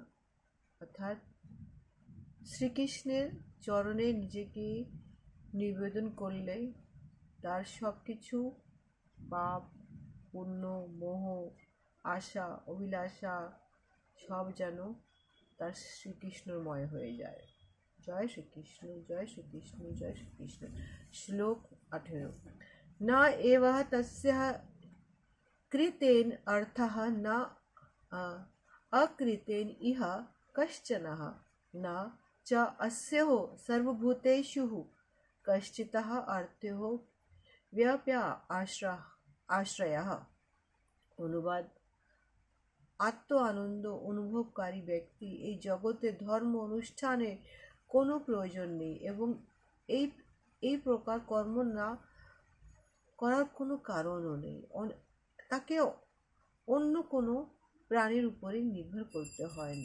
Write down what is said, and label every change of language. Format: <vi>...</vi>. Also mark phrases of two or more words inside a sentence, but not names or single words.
<bn>অর্থাৎ শ্রীকৃষ্ণের চরণে নিজেকে নিবেদন করলে তার সব কিছু পাপ পুণ্য মোহ আশা অভিলাষা সব যেন তার শ্রীকৃষ্ণময় হয়ে যায়। জয় শ্রীকৃষ্ণ, জয় শ্রীকৃষ্ণ, জয় শ্রীকৃষ্ণ।</bn> <sa>শ্লোক 18। না এবহ তস্যঃ কৃতেন অর্থঃ না অকৃতেন ইহ কশ্চনঃ না চ अस्योः सर्वभूतेषु कश्चितः अर्थः व्याप्य आश्रयः।</sa> <bn>অনুবাদ, আত্ম আনন্দ অনুভবকারী ব্যক্তি এই জগতে ধর্ম অনুষ্ঠানের কোনো প্রয়োজন নেই এবং এই প্রকার কর্ম না করার কোনো কারণও নেই। তাকে অন্য কোনো প্রাণীর উপরে নির্ভর করতে হয় না।</bn>